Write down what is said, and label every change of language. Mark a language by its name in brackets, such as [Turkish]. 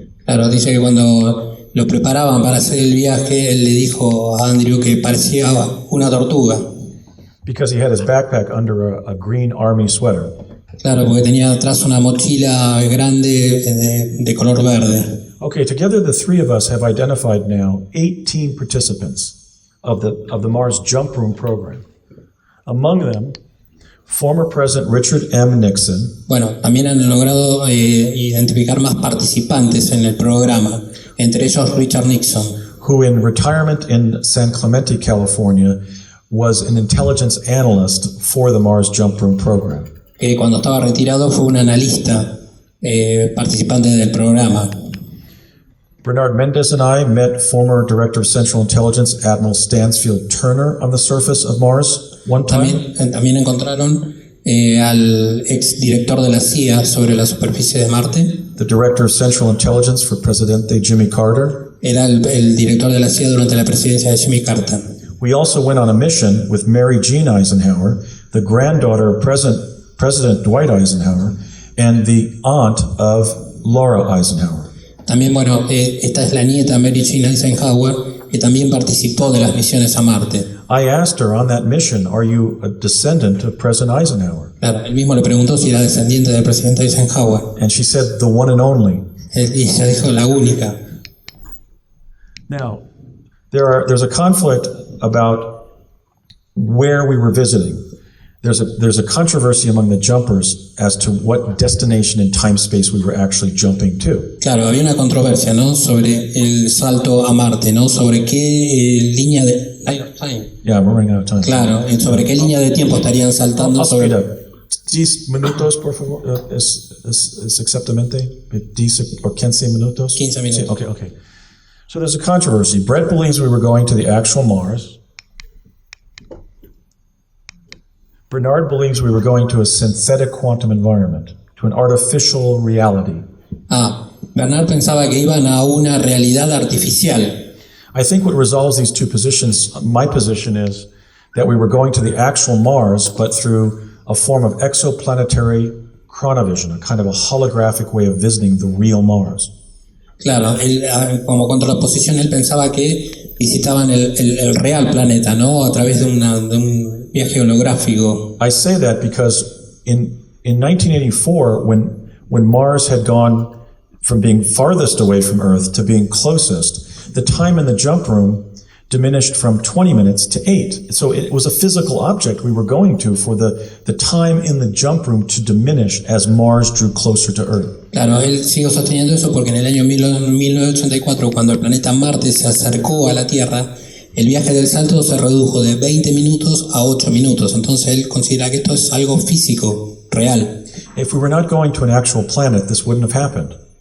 [Spanish] Claro, dice que cuando lo preparaban para hacer el viaje, él le dijo a Andrew que parecía una tortuga. [English] Because he had his backpack under a green army sweater. [Spanish] Claro, porque tenía atrás una mochila grande de color verde. [English] Okay, together the three of us have identified now 18 participants of the Mars Jump Room program. Among them, former President Richard M. Nixon. [Spanish] Bueno, también han logrado identificar más participantes en el programa, entre ellos Richard Nixon, [English] who in retirement in San Clemente, California, was an intelligence analyst for the Mars Jump Room program. [Spanish] Que cuando estaba retirado fue un analista participante del programa. [English] Bernard Mendez and I met former Director of Central Intelligence, Admiral Stansfield Turner, on the surface of Mars one time. [Spanish] También encontraron al ex director de la CIA sobre la superficie de Marte. [English] The Director of Central Intelligence for Presidente Jimmy Carter. [Spanish] Era el director de la CIA durante la presidencia de Jimmy Carter. [English] We also went on a mission with Mary Jean Eisenhower, the granddaughter of President Dwight Eisenhower, and the aunt of Laura Eisenhower. [Spanish] También, bueno, esta es la nieta Mary Jean Eisenhower, que también participó de las misiones a Marte. [English] I asked her on that mission, "Are you a descendant of President Eisenhower?" [Spanish] Claro, él mismo le preguntó si era descendiente del presidente Eisenhower. [English] And she said, "The one and only." [Spanish] Y ella dijo, la única. [English] Now, there's a conflict about where we were visiting. There's a controversy among the jumpers as to what destination in time space we were actually jumping to. [Spanish] Claro, había una controversia, ¿no? Sobre el salto a Marte, ¿no? Sobre qué línea de [English] line of time. Yeah, we're running out of time. [Spanish] Claro, sobre qué línea de tiempo estarían saltando [English] I'll speed [Spanish] sobre. up. 10 minutos, por favor. Es exactamente 10 o 15 minutos. 15 minutos. Sí, okay. [English] So there's a controversy. Brett believes we were going to the actual Mars. Bernard believes we were going to a synthetic quantum environment, to an artificial reality. [Spanish] Bernard pensaba que iban a una realidad artificial. [English] I think what resolves these two positions, my position is that we were going to the actual Mars, but through a form of exoplanetary chronovision, a kind of a holographic way of visiting the real Mars. [Spanish] Claro, él, como contraposición, él pensaba que visitaban el real planeta, ¿no? A través de un viaje holográfico. [English] I say that because in 1984, when Mars had gone from being farthest away from Earth to being closest, the time in the jump room diminished from 20 minutes to 8. So it was a physical object we were going to for the time in the jump room to diminish as Mars drew closer to Earth. [Spanish] Claro, él sigue sosteniendo eso porque en el año 1984, cuando el planeta Marte se acercó a la Tierra, el viaje del salto se redujo de 20 minutos a 8 minutos. Entonces él considera que esto es algo físico, real. [English] If we were not going to an actual planet, this wouldn't have happened.